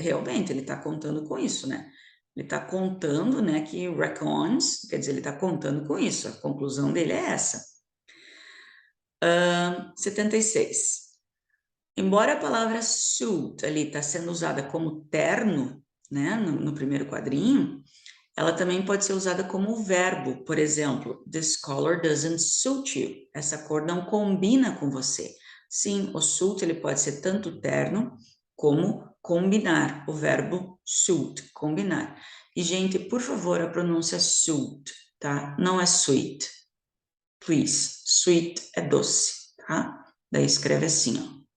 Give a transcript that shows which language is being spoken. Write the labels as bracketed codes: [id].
[pt] Realmente, ele está contando com isso, né? Ele está contando, né, que reckons, quer dizer, ele está contando com isso. A conclusão dele é essa. 76. Embora a palavra suit ali está sendo usada como terno, né, no primeiro quadrinho, ela também pode ser usada como verbo. Por exemplo, [en] this color doesn't suit you. [pt] Essa cor não combina com você. Sim, o suit ele pode ser tanto terno como combinar. O verbo suit, combinar. E, gente, por favor, a pronúncia suit, tá? Não é sweet. Please. Sweet é doce, tá? Daí escreve assim, ó.